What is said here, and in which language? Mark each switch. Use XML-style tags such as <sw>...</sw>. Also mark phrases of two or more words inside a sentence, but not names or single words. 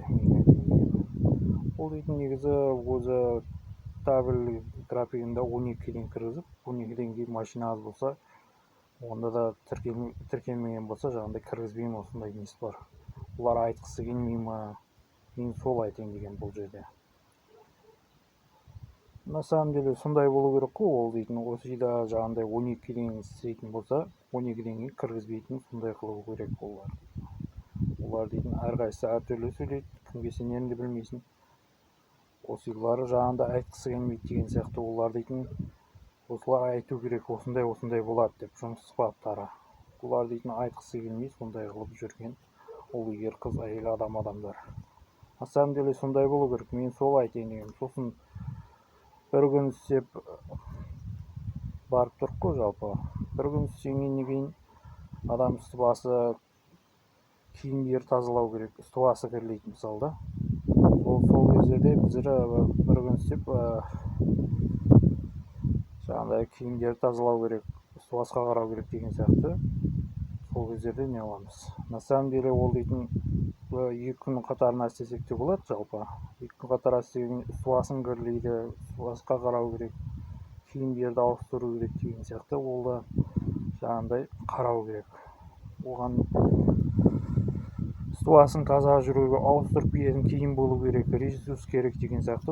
<kk>Ол дейтін негізі өзі табель графигында 12-ге дейін кіргізіп, 12-ден кейін машина аз болса, онда да тіркелмеген болса, жаңағындай кіргізбеймін, осындай несі бар. Олар айтқысы келмей ма, мен сол айтайын деген бұл жерде.</kk> <ru>На самом деле</ru> <kk>сондай болу керек қой, ол дейтін осыда жаңағындай 12-ге дейін істейтін болса, 12-ден кейін кіргізбейтін, сондай қылу керек олар. Олар дейтін әрқайсысы әртүрлі сөйлейді, кімге сенерін де білмейсің. Осылар жаңағында айтқысы келмейді деген сияқты, олар дейтін осылар айту керек, осындай болады деп, жұмыс сыпаттары. Олар дейтін айтқысы келмей, сондай қылып жүрген ол ер қыз, әйел адамдар.</kk> <ru>На самом деле</ru> <kk>сондай болу керек, мен сол айтайын деген. Сосын бір күн істеп барып тұрық қой жалпы. Бір күн істегеннен кейін адам үсті басы киімдер тазалау керек, үсті басы кірлейтін мысалы да. Сол кездерде біздер бір күн істеп жаңағыдай киімдер тазалау керек, үсті басқа қарау керек деген сияқты. Сол кездерде не аламыз.</kk> <ru>На самом деле</ru> <kk>ол дейтін 2 күн қатарына істесек те болады жалпы. 2 күн қатар істеген үсті басын кірлейді, үсті басқа қарау керек, киімдерді ауыстыру керек деген сияқты. Ол да жаңағындай қарау керек. Оған үсті басын таза жүруге ауыстырып киетін киім болу керек, ресурс керек деген сияқты.</kk>